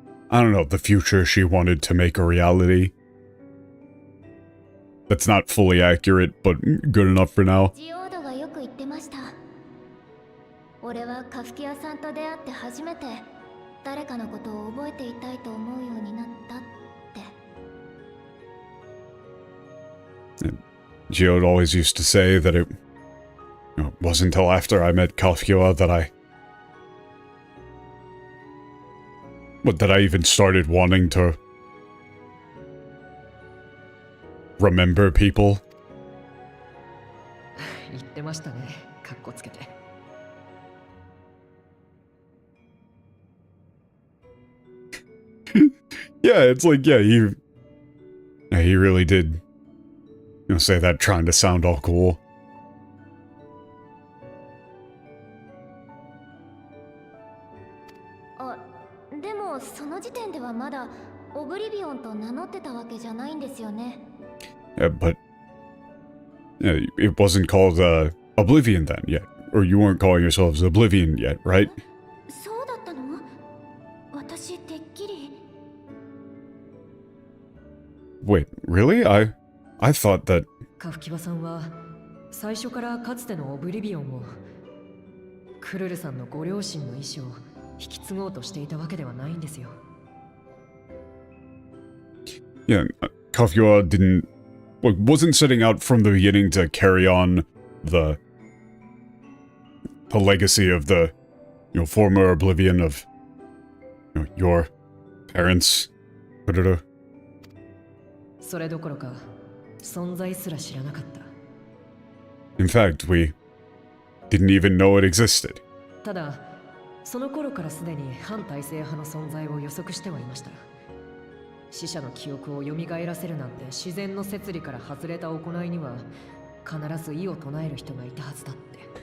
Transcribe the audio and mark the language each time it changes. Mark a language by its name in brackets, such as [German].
[English] I don't know, the future she wanted to make a reality. That's not fully accurate, but good enough for now. [Japanese] ジオードがよく言ってました。俺はカフキアさんと出会って初めて誰かのことを覚えていたいと思うようになったって。 [English] Geode always used to say that it wasn't until after I met Kafkiwa that I even started wanting to remember people. [Japanese] 言ってましたね、かっこつけて。 [English] Yeah, it's like, yeah, he really did, you know, say that trying to sound all cool. [Japanese] あ、でもその時点ではまだオブリビオンと名乗ってたわけじゃないんですよね。 [English] Yeah, but it wasn't called Oblivion then yet, or you weren't calling yourselves Oblivion yet, right? [Japanese] そうだったの？私てっきり。 [English] Wait, really? I thought that... [Japanese] カフキバさんは最初からかつてのオブリビオンをクルルさんのご両親の意思を引き継ごうとしていたわけではないんですよ。 [English] Yeah, Kafkiwa wasn't setting out from the beginning to carry on the legacy of the, you know, former Oblivion of, you know, your parents. [Japanese] それどころか存在すら知らなかった。 [English] In fact, we didn't even know it existed. [Japanese] ただ、その頃からすでに反体制派の存在を予測してはいました。死者の記憶を蘇らせるなんて自然の摂理から外れた行いには必ず異を唱える人がいたはずだって。